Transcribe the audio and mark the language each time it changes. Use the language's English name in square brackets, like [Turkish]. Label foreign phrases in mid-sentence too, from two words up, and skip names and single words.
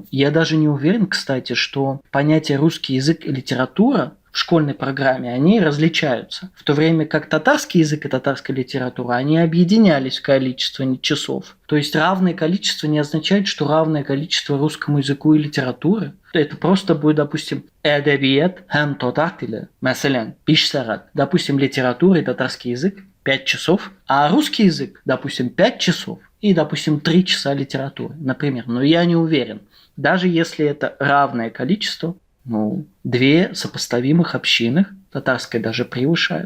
[Russian] Я даже не уверен, кстати, что понятие русский язык и литература в школьной программе, они различаются. В то время как татарский язык и татарская литература, они объединялись в количестве часов. То есть равное количество не означает, что равное количество русскому языку и литературы. Это просто будет, допустим, [Tatar] эдебиет хэм татар тиле, мәсәлән, 5 сағат. [Russian] Допустим, литература и татарский язык 5 часов, а русский язык, допустим, 5 часов и, допустим, 3 часа литературы, например. Но я не уверен. Даже если это равное количество, две сопоставимых общины, татарская даже превышают.